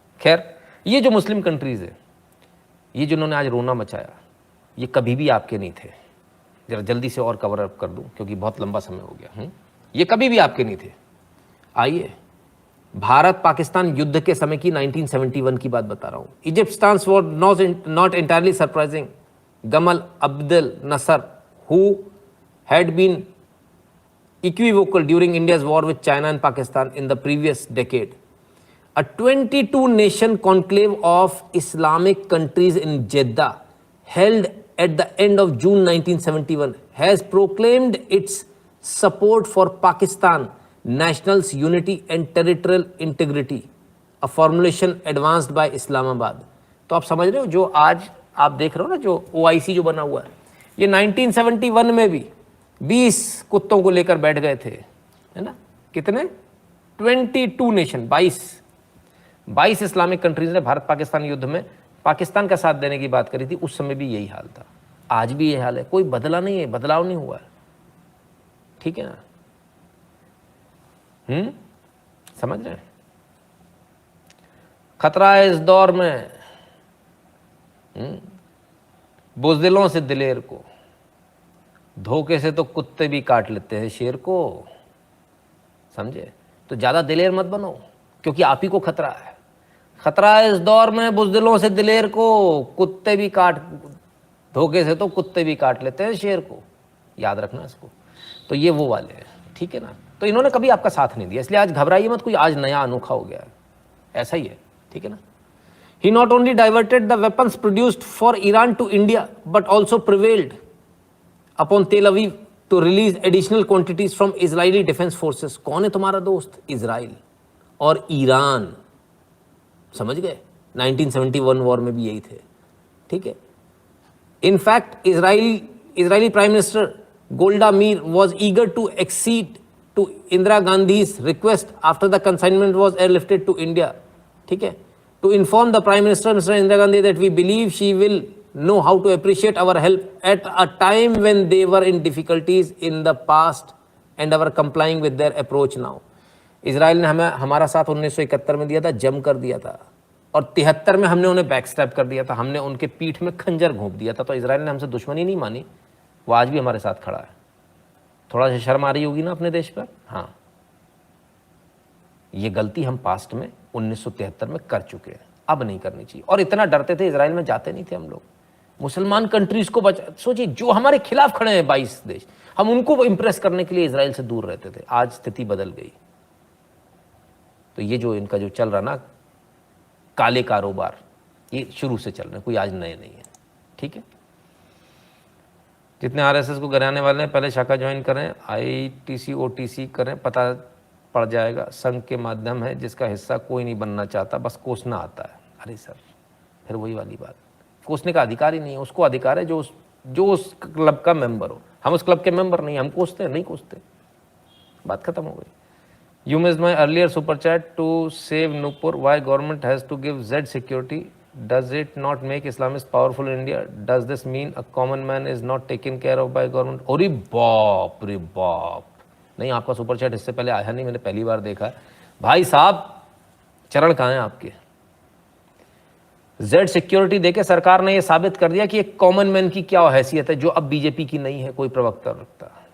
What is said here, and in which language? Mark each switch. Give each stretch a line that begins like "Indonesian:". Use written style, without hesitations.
Hindi: खैर, ये जो मुस्लिम कंट्रीज़ है, ये जिन्होंने आज रोना मचाया, ये कभी भी आपके नहीं थे। जरा जल्दी से और कवर अप कर दूं क्योंकि बहुत लंबा समय हो गया। ये कभी भी आपके नहीं थे। आइए, भारत पाकिस्तान युद्ध के समय की 1971 की बात बता रहा हूं।
English: Egypt stance was not entirely surprising. Gamal Abdel Nasser, who had been equivocal during India's war with China and Pakistan in the previous decade. A 22-nation conclave of Islamic countries in Jeddah, held at the end of June 1971, has proclaimed its support for Pakistan nationals' unity and territorial integrity, a formulation advanced by Islamabad.
Hindi: तो आप समझ रहे हो, जो आज आप देख रहे हो ना, जो OIC जो बना हुआ है, ये 1971 में भी 20 कुत्तों को लेकर बैठ गए थे, है ना। कितने? 22 नेशन, 22 इस्लामिक कंट्रीज ने भारत पाकिस्तान युद्ध में पाकिस्तान का साथ देने की बात करी थी। उस समय भी यही हाल था, आज भी यही हाल है, कोई बदला नहीं है, बदलाव नहीं हुआ है, ठीक है ना। समझ रहे हैं? खतरा है इस दौर में बुज़दिलों से दिलेर को, धोखे से तो कुत्ते भी काट लेते हैं शेर को, समझे। तो ज्यादा दिलेर मत बनो क्योंकि आप ही को खतरा है। खतरा है इस दौर में बुज़दिलों से दिलेर को, कुत्ते भी काट, धोखे से तो कुत्ते भी काट लेते हैं शेर को, याद रखना इसको। तो ये वो वाले हैं, ठीक है ना। तो इन्होंने कभी आपका साथ नहीं दिया, इसलिए आज घबराइए मत, कोई आज नया अनोखा हो गया है, ऐसा ही है, ठीक है ना।
English: He not only diverted the weapons produced for Iran to India, but also prevailed upon Tel Aviv to release additional quantities from Israeli defense forces.
Hindi: कौन है तुम्हारा दोस्त? इजराइल और ईरान, समझ गए। 1971 वॉर में भी यही थे, ठीक है।
English: In fact, Israeli Prime Minister Golda Meir was eager to accede to Indira Gandhi's request after the consignment was airlifted to India,
Hindi: ठीक है,
English: to inform the Prime Minister, Mr. Indira Gandhi, that we believe she will know how to appreciate our help at a time when they were in difficulties in the past and our complying with their approach now.
Hindi: Israel ने हमें हमारा साथ 1971 में दिया था, जम कर दिया था, और 73 में हमने उन्हें बैकस्टैप कर दिया था, हमने उनके पीठ में खंजर घोंप दिया था। तो इजराइल ने हमसे दुश्मनी नहीं मानी, वो आज भी हमारे साथ खड़ा है। थोड़ा सा शर्म आ रही होगी ना अपने देश पर। हाँ, ये गलती हम पास्ट में 1973 में कर चुके हैं, अब नहीं करनी चाहिए। और इतना डरते थे, इजराइल में जाते नहीं थे हम लोग। मुसलमान कंट्रीज को सोचिए, जो हमारे खिलाफ खड़े हैं 22 देश, हम उनको इंप्रेस करने के लिए इजराइल से दूर रहते थे। आज स्थिति बदल गई। तो ये जो इनका जो चल रहा ना काले कारोबार, ये शुरू से चल रहे, कोई आज नए नहीं है, ठीक है। जितने आरएसएस को गिराने वाले हैं, पहले शाखा ज्वाइन करें, आईटीसी ओटीसी करें, पता पड़ जाएगा। संघ के माध्यम है जिसका हिस्सा कोई नहीं बनना चाहता, बस कोसना आता है। अरे सर, फिर वही वाली बात, कोसने का अधिकार ही नहीं है। उसको अधिकार है जो उस क्लब का मेंबर हो। हम उस क्लब के मेंबर नहीं, हम कोसते हैं, नहीं कोसते, बात खत्म हो गई।
English: You missed my earlier super chat to save Nupur. Why government has to give Z security? Does it not make Islamists powerful in India? Does this mean a common man is not taken care of by government?
Hindi: अरे बाप रे बाप, नहीं, आपका super chat इससे पहले आया नहीं, मैंने पहली बार देखा। भाई साहब, चरण कहाँ हैं आपके? Z सिक्योरिटी देके सरकार ने यह साबित कर दिया कि एक कॉमन मैन की क्या हैसियत है, जो अब बीजेपी की नहीं है, कोई प्रवक्ता रखता।